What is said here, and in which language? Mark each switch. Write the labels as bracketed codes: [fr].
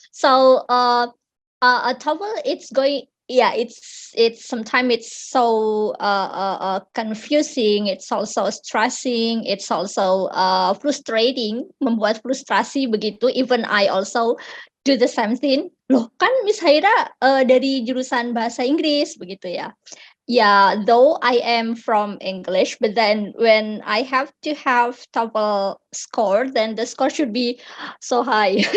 [en] So a TOEFL, it's going. Yeah, it's sometimes it's so confusing. It's also stressing. It's also frustrating, [id] membuat frustrasi begitu. [en] Even I also do the same thing. [id] Loh, kan Miss Haira dari jurusan bahasa Inggris begitu ya. [en] Yeah, though I am from English, but then when I have to have TOEFL score, then the score should be so high.